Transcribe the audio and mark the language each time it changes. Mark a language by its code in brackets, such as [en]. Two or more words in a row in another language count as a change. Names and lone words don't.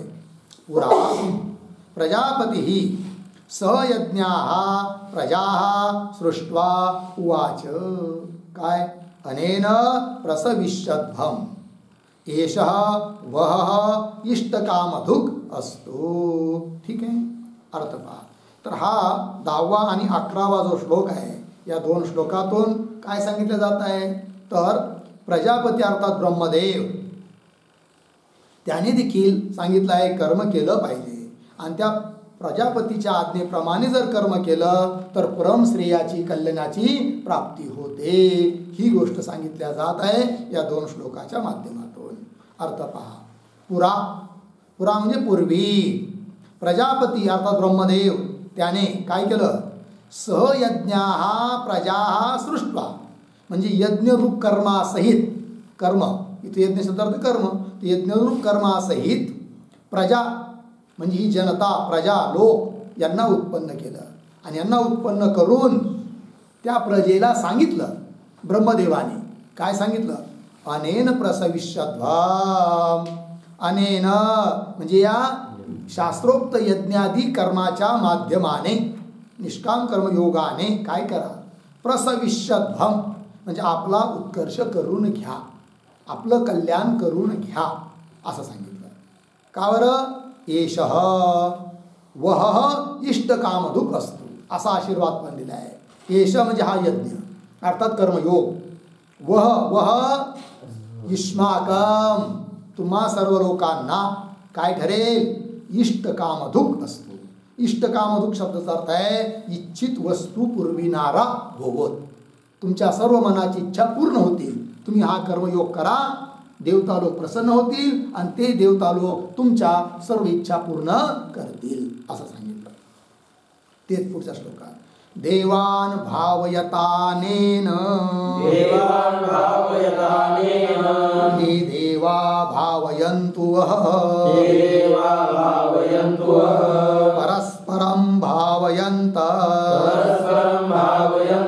[sa] पुरा प्रजापतिः सहयज्ञाः प्रजाः सृष्ट्वा उवाच, काय, अनेन प्रसविष्यध्वम्, एषः वहः इष्टकामधुक् अस्तु। [mr] ठीक आहे, अर्थ पहा। तर हा 10वा आणि 11वा जो श्लोक आहे, या दोन श्लोकातून काय सांगितलं जात आहे, तर प्रजापती अर्थात ब्रह्मदेव, त्याने देखील सांगितलं आहे कर्म केलं पाहिजे, आणि त्या प्रजापतीच्या आज्ञेप्रमाणे जर कर्म केलं तर परमश्रेयाची कल्याणाची प्राप्ती होते। ही गोष्ट सांगितल्या जात आहे या दोन श्लोकाच्या माध्यमातून। अर्थ पहा। पुरा, पुरा म्हणजे पूर्वी, प्रजापती अर्थात ब्रह्मदेव त्याने काय केलं, [sa] सहयज्ञाः प्रजाः सृष्ट्वा, [mr] म्हणजे यज्ञरूप कर्मासहित, कर्म इथे यज्ञ शब्दार्थ कर्म, यज्ञरूप कर्मासहित प्रजा म्हणजे ही जनता, प्रजा, लोक यांना उत्पन्न केलं, आणि यांना उत्पन्न करून त्या प्रजेला सांगितलं ब्रह्मदेवाने, काय सांगितलं, [sa] अनेन प्रसविष्यध्वम्, [mr] अनेन म्हणजे या शास्त्रोक्त यज्ञादी कर्माच्या माध्यमाने, निष्काम कर्मयोगाने काय करा, प्रसविष्यध्वम् म्हणजे आपला उत्कर्ष करून घ्या, आपलं कल्याण करून घ्या, असं सांगितलं। का बरं, [sa] एषः वहः इष्टकामधुक् अस्तु, [mr] असा आशीर्वाद पण दिला आहे। एष म्हणजे हा यज्ञ अर्थात कर्मयोग, [sa] वह वह युष्माकम, [mr] तुम्हा सर्व लोकांना काय ठरेल, इष्टकामधुक् असतो। इष्टकामधुक् शब्दाचा अर्थ आहे इच्छित वस्तू पुरविणारा भोवत, तुमच्या सर्व मनाची इच्छा पूर्ण होतील, तुम्ही हा कर्मयोग करा, देवता लोक प्रसन्न होतील, आणि ते देवता लोक तुमच्या सर्व इच्छा पूर्ण करतील, असं सांगितलं। तेच पुढच्या श्लोकात, [sa] देवान भावयतानेन, देवान भावयतानेन, हे देवा भावयन्तु वः, हे देवा भावयन्तु वः, परस्परं भावयन्त, परस्परं भावयन्त,